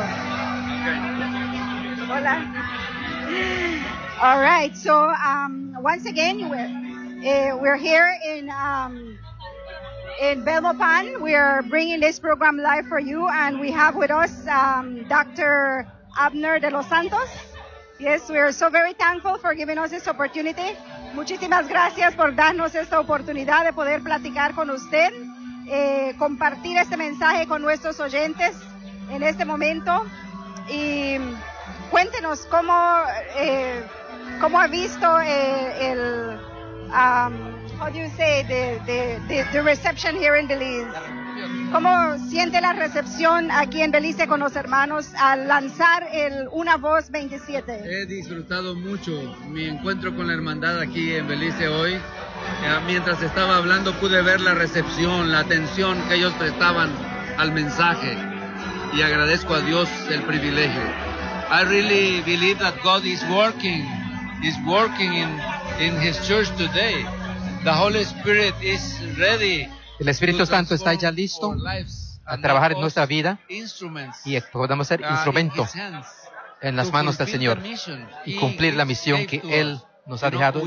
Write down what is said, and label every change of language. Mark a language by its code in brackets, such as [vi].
[es] Hola. [en] All right. So once again, we're here in Belmopan. We are bringing this program live for you, and we have with us Dr. Abner De Los Santos. Yes, we are so very thankful for giving us this opportunity. [es] Muchísimas gracias por darnos esta oportunidad de poder platicar con usted, compartir este mensaje con nuestros oyentes en este momento. Y cuéntenos cómo ha visto el... [en] how do you say the reception here in Belize? [es] ¿Cómo siente la recepción aquí en Belice con los hermanos al lanzar el Una Voz 27? He disfrutado mucho mi encuentro con la hermandad aquí en Belice hoy. Mientras estaba hablando pude ver la recepción, la atención que ellos prestaban al mensaje, y agradezco a Dios el privilegio. [en] I really believe that God is working in His church today. The Holy Spirit is ready. [es] El Espíritu Santo está ya listo a trabajar en nuestra vida y podamos ser instrumentos en las manos del Señor y cumplir la misión que Él nos ha dejado.